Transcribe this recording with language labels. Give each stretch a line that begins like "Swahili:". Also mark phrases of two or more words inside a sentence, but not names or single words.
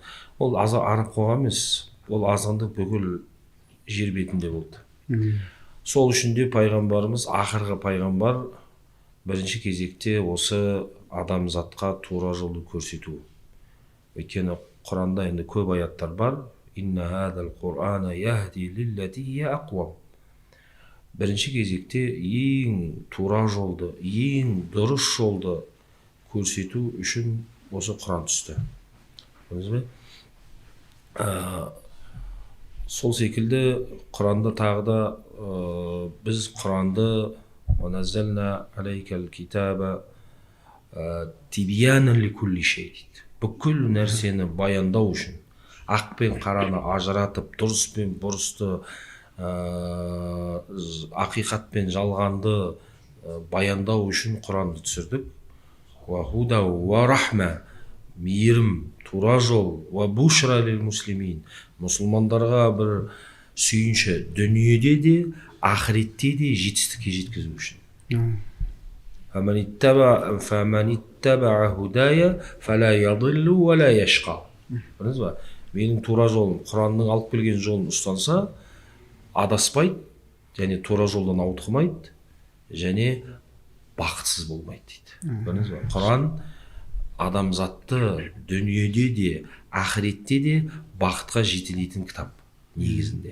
Kazakh: Ол араб қоғам емес, ол азғындық бүкіл жер бетінде болды. Сол үшін де пайғамбарымыз, ақырғы пайғамбар, бірінші кезекте осы адамзатқа тура жолды көрсету. Өйткені Құранда енді көп аяттар бар.
Arabic: إن هذا القرآن يهدي للتي هي أقوم.
Kazakh: Бірінші кезекте ең тура жолды, ең дұрыс жолды көрсету үшін осы Құран түсті. Көрдіңіз бе? Сол секілді Құранда тағы да біз Құранды
Arabic: وَنَزَّلْنَا عَلَيْكَ الْكِتَابَ تِبْيَانًا لِكُلِّ
Kazakh: шей дейді. Бүкіл нәрсені баяндау үшін, ақ пен қараны ажыратып, дұрыс пен бұрысты, ақиқат пен жалғанды баяндау үшін Құранды түсірдік.
Arabic: وهدى ورحمة,
Kazakh: мейірім, тура жол,
Arabic: وبشرى للمسلمين,
Kazakh: мұсылмандарға бір сүйінші дүниеде де, ақыретте де жетістікке жеткізу үшін.
Arabic: فمن اتبع هدايا فلا يضل ولا يشقى.
Kazakh: Білдіңіз ба? Менің тура жолым, Құранның алып келген жолын ұстанса, адаспайды, және тура жолдан ауытқымайды, және бақытсыз болмайды дейді. Білдіңіз ба? Құран адамзатты дүниеде де, ақыретте де бақытқа жетелейтін кітап негізінде.